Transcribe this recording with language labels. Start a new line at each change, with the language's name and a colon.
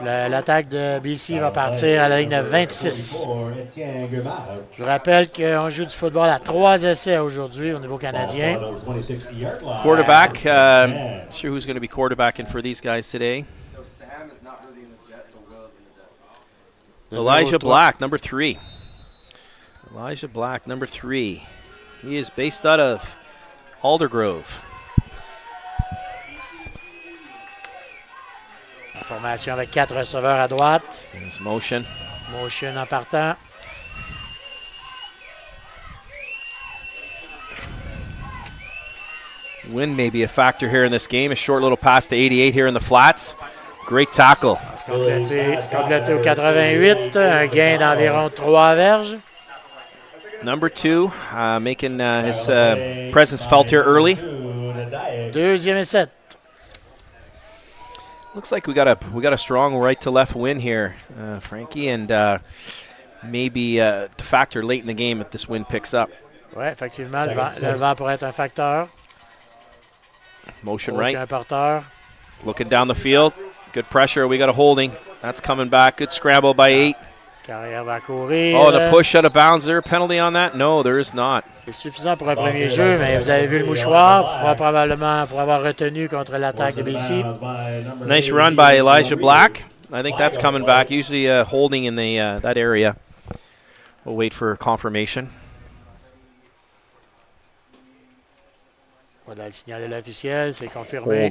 French: L'attaque de BC va partir à la ligne de 26. Je vous rappelle qu'on joue du football à 3 essais aujourd'hui au niveau canadien.
English: Quarterback, not sure who's going to be quarterbacking for these guys today. Elijah Black, number 3. Elijah Black, number 3. He is based out of Aldergrove.
French: Formation avec 4 receveurs à droite.
English: There's motion.
French: Motion en partant.
English: Wind may be a factor here in this game. A short little pass to 88 here in the flats. Great tackle.
French: Complété au 88. Un gain d'environ 3 verges.
English: Number 2 making his presence felt here early.
French: Deuxième et 7.
English: Looks like we got a strong right to left win here, Frankie, and maybe the factor late in the game if this wind picks up.
French: Oui, effectivement, le vent pourrait être un facteur.
English: Motion right.
French: Porteur.
English: Looking down the field. Good pressure. We got a holding. That's coming back. Good scramble by 8.
French: Carrière va courir.
English: Oh, the push out of bounds. Is there a penalty on that? No, there is not.
French: C'est suffisant pour un premier jeu, mais vous avez vu le mouchoir. Probablement pour avoir retenu contre l'attaque de BC.
English: Nice run by Elijah Black. I think that's coming back. Usually holding in that area. We'll wait for confirmation.
French: Voilà le signal de l'officiel, c'est confirmé.